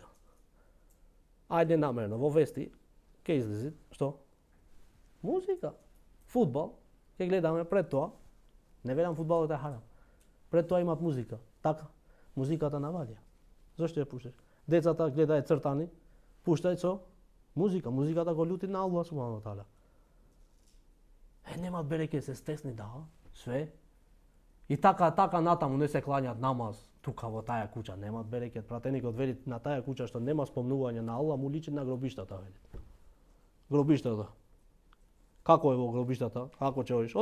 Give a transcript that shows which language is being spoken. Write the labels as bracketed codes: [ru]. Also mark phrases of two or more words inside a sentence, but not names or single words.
[mk] Ајде намерно, во вести, ке излези, што? Музика. Фудбал, ке гледаме пред тоа. Не велам фудбалот е харам. Пред тоа имат музика. Така, музиката навалија. Зошто ја пушташ? Децата гледаат цртани, пуштај со музика. Музиката го љути на Аллах [ar] سبحانه وتعالى. [mk] Немат береке, се стесни, да, све. И така натаму не се клањат намаз тука во таа куќа, немат берекет. Пратеникот вели на таа куќа што нема спомнување на Аллах, му личи на гробиштата, вели. Гробиштата. Како е во гробиштата? Како ќе одиш?